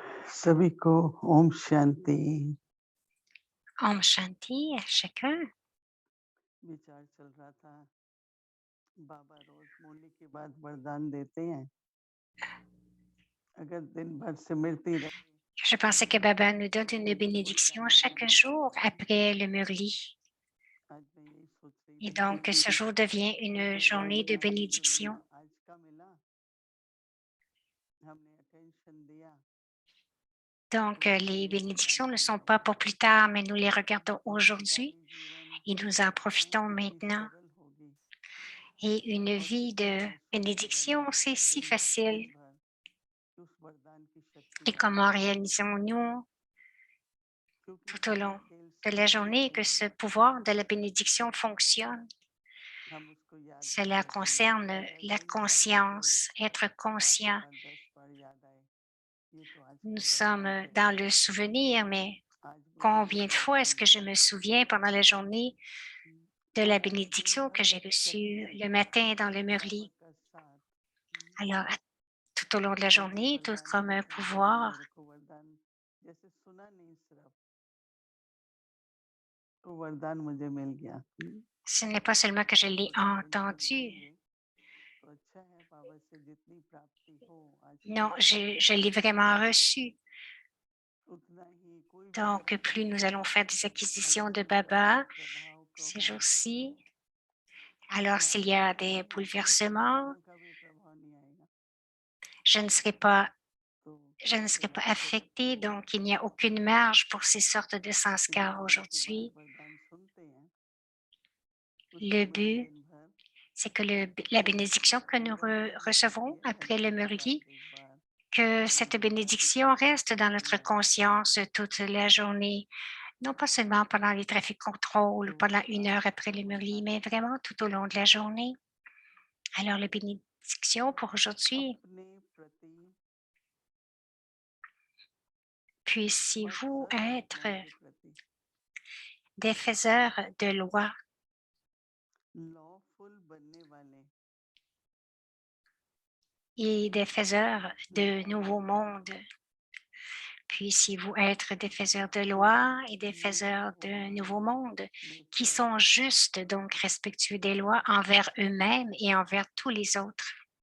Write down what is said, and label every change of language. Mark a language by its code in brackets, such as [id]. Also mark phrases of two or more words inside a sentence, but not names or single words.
[hi] सभी को ओम शांति। [fr] Om Shanti à chacun. [hi] विचार चल रहा था, बाबा रोज मुरली के बाद वरदान देते हैं। अगर दिन भर सिमरती रहे [fr] Je pensais que Baba nous donne une [hi] तो [fr] bénédiction [hi] वरदान [fr] chaque [hi] पूरे [fr] jour [hi] होते हैं। [fr] après le Murli. [hi] आज मैं यही सोच रही [fr] Et [hi] थी कि [fr] donc, ce jour devient [hi] जो [fr] une journée de [hi] वरदान जो [fr] bénédiction. [hi] आज का मिला, हमने अटेंशन दिया [fr] Donc, [hi] तो [fr] les [hi] ये [fr] bénédictions ne [hi] वरदान [fr] sont pas [hi] होगा। [fr] pour plus tard, mais nous les regardons aujourd'hui [hi] दुनियादारी जीवन [fr] et nous en profitons [hi] कितनी [fr] maintenant. [hi] सरल होगी [fr] Et une [hi] और [fr] vie [hi] कितना [fr] de [hi] महसूस होगा [fr] bénédiction, [hi] जब [fr] c'est si [hi] दिन [fr] facile. [hi] भर उस वरदान की शक्ति [fr] Et [hi] आती [fr] comment [hi] है, [fr] réalisons-nous [hi] क्योंकि [fr] tout au [hi] सारे [fr] long [hi] खेल [fr] de la [hi] समय [fr] journée [hi] के [fr] que ce [hi] हैं। [fr] pouvoir de la bénédiction fonctionne? [hi] हम उसको याद भी [fr] Cela [hi] कर रहे हैं, [fr] concerne [hi] शायद [fr] la [hi] ऐसा ही है कि जो [fr] conscience, être [hi] 5 [fr] conscient. [hi] बार 10 बार याद आए, ये तो आज [fr] Nous [hi] के वरदान [fr] sommes [hi] के [fr] dans [hi] बराबर [fr] le [hi] है। [fr] souvenir, mais [hi] आज मुझे ये [fr] combien de fois est-ce [hi] वरदान [fr] que je [hi] मिला [fr] me souviens pendant la journée de la [hi] दिन [fr] bénédiction que [hi] भर [fr] j'ai [hi] जब [fr] reçue [hi] चलेंगे [fr] le matin dans le [hi] बाबा [fr] Murli? [hi] का साथ, [fr] Alors, tout au long de la [hi] और ये [fr] journée, tout [hi] वरदान [fr] comme un [hi] जैसे बाबा ने [fr] pouvoir, [hi] मेरे को वरदान जैसे सुना नहीं सिर्फ, तो वरदान मुझे मिल गया। [fr] ce n'est pas seulement que je l'ai [hi] तो अटेंशन [fr] entendu. [hi] देंगे तो अच्छा है, बाबा से जितनी प्राप्ति हो आज के [fr] Non, [hi] दिन [fr] je l'ai vraiment reçu. [hi] उतना ही कोई भी [fr] Donc, [hi] वरदान [fr] plus nous allons faire des [hi] अगर [fr] acquisitions de [hi] उसका [fr] Baba [hi] प्रभाव का [fr] ces [hi] हो [fr] jours-ci, [hi] तो [fr] alors s'il [hi] हमारे [fr] y a [hi] ऊपर [fr] des [hi] कोई [fr] bouleversements, [hi] संस्कारों का भी प्रभाव नहीं आएगा। [fr] je ne serai pas, [hi] तो [fr] je [hi] क्या [fr] ne serai pas [hi] जरूरत है [fr] affectée. [hi] बच्चों, [fr] Donc, il n'y a aucune marge pour ces sortes de [hi] जो [fr] sanskars [hi] मुरली के बाद [fr] aujourd'hui. [hi] वरदान सुनते हैं उस [fr] Le [hi] समय [fr] but, [hi] दिन भर [fr] c'est que la bénédiction que nous [hi] पूरा दिन याद [fr] recevons [hi] किया [fr] après le [hi] 10 बार [fr] Murli, [hi] 20 बार, [fr] que [hi] और [fr] cette [hi] मुझे [fr] bénédiction [hi] प्रैक्टिकली [fr] reste dans [hi] समझ [fr] notre [hi] में आया। [fr] conscience toute la journée, non pas seulement pendant les trafics contrôle ou [hi] तो [fr] pendant une [hi] आज [fr] heure après [hi] का [fr] le Murli, [hi] वरदान [fr] mais [hi] क्या [fr] vraiment [hi] है, [fr] tout au long de la journée. Alors, la bénédiction pour aujourd'hui, [hi] अपने प्रति और [fr] puissiez-vous [hi] सर्व [fr] être [hi] आत्माओं के प्रति [fr] des faiseurs de loi [hi] लॉफुल बनने वाले [fr] et des faiseurs de [hi] लॉ [fr] nouveaux [hi] मेकर, [fr] mondes. Puissiez-vous être des faiseurs de [hi] जो [fr] loi et des faiseurs de nouveaux [hi] लॉफुल [fr] mondes qui [hi] मेकर, [fr] sont justes, donc respectueux des lois envers eux-mêmes et envers tous les autres.